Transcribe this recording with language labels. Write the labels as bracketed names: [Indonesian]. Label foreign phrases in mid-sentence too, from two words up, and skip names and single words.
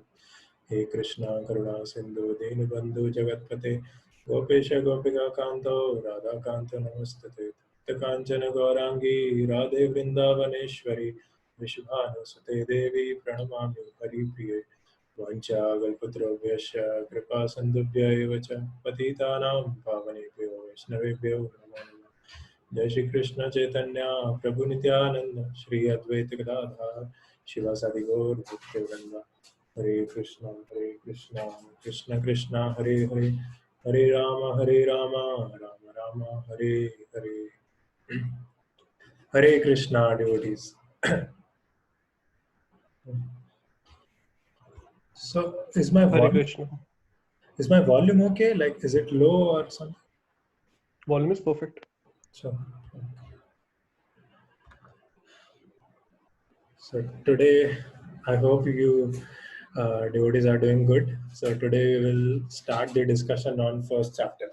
[Sanskrit] हे कृष्ण करुणा सिन्धु दीनबन्धु जगत्पते गोपेश गोपिका कान्तो राधा कान्तो नमस्तते कांचन गौरांगी राधे वृन्दावनेश्वरि वृषभानुसुते देवि प्रणमामि हरि प्रिये वाञ्छाकल्पतरुभ्यश्च कृपा सिन्धुभ्य एव च पतितानां पावनेभ्यो वैष्णवेभ्यो नमो नमः. जय श्री कृष्ण चैतन्य प्रभु नित्यानंद श्री अद्वैत गदाधर शिवासादि गौर भक्तवृंद. हरे कृष्णा कृष्ण कृष्ण हरे हरे हरे राम राम राम हरे हरे. हरे कृष्ण [English] devotees. So is my [Sanskrit] हरे कृष्णा. [English] volume okay? Like, is it low or something? Volume is perfect. So today, I hope you devotees are doing good. So today we will start the discussion on first chapter.